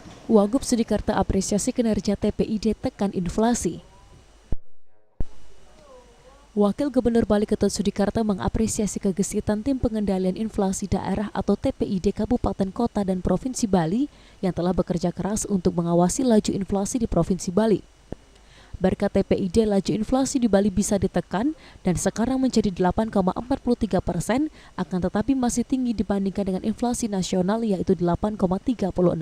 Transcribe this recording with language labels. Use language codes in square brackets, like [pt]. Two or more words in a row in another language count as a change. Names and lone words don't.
[id] Wagub Sudikarta apresiasi kinerja TPID tekan inflasi. Wakil Gubernur Bali Ketut Sudikarta mengapresiasi kegesitan Tim Pengendalian Inflasi Daerah atau TPID Kabupaten Kota dan Provinsi Bali yang telah bekerja keras untuk mengawasi laju inflasi di Provinsi Bali. Berkat TPID, laju inflasi di Bali bisa ditekan dan sekarang menjadi 8,43%, akan tetapi masih tinggi dibandingkan dengan inflasi nasional yaitu 8,36%.